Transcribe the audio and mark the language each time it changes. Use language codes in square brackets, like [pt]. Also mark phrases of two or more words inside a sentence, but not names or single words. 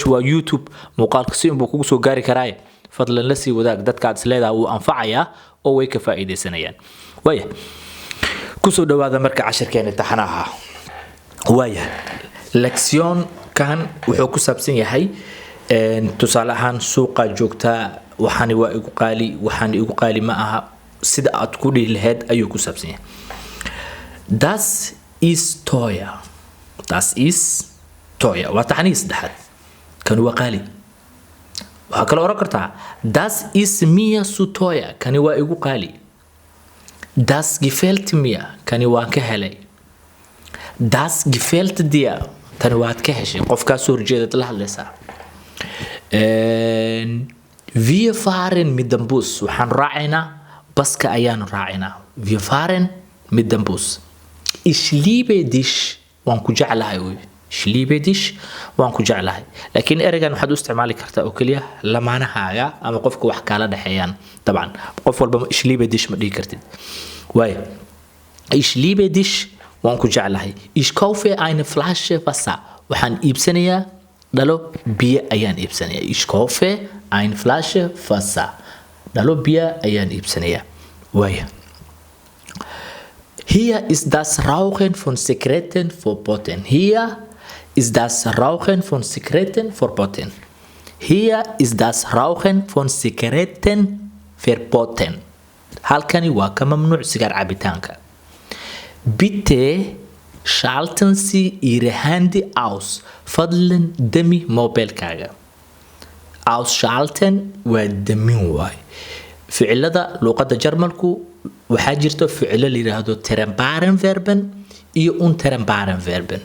[so] waa YouTube muuqaalka si inuu kugu soo gaari karaa fadlan la sii wadaag dadka aad isleedahay uu anfacayaa oo way ka faa'iideysanayaan waaya kusoo dhawaada marka cashirkeena taxanaha waaya lection kan wuxuu ku saabsan yahay tusaale ahaan suuqa joogta waxaan igu qaali ma aha sida aad ku dhihi lahayd ayuu ku saabsan yahay das [de] ist teuer [so] waa taxanii saddexaad kan waa qaali waxaa kale oran kartaa [de] das ist mir zu teuer [so] kani waa igu qaali [de] das gefällt mir [so] kani waan ka helay [de] das gefällt dir [so] tani waad ka heshay qofkaas soo horjeedad la hadlaysaa [de] Wir fahren mit dem Bus. [so] waxaan raacinaa baska ayaan raacinaa. [de] Wir fahren mit dem Bus. Ich liebe dich. [so] waan ku jeclahay wey. [de] Ich liebe dich. [so] waan ku jeclahay. laakiin ereygan waxaad u isticmaali kartaa oo kaliya lamaanahaaga ama qofka wax kala dhaxeeyaan. dabcan qof walba [de] ich liebe dich [so] ma dhihi kartid. waay. [de] Ich liebe dich. [so] waan ku jeclahay. [de] Ich kaufe eine Flasche Wasser. [so] waxaan iibsanayaa dhalo biyo ayaan iibsanayaa. [de] Ich kaufe eine Flasche Wasser. [so] Dhalo biyo ayaan iibsanayaa. Waaya. [de] Hier ist das Rauchen von Zigaretten verboten. Hier ist das Rauchen von Zigaretten verboten. Hier ist das Rauchen von Zigaretten verboten. [so] Halkani waa ka mamnuuc sigaar cabitaanka. [de] Bitte schalten Sie Ihre Handy aus. [so] Fadlan dami mobilkaaga. Ausschalten waa damin waay. ficilada luqadda Jarmalku waxaa jirto ficilo la yiraahdo [de] termbaren verben [so] iyo [de] untermbaren verben.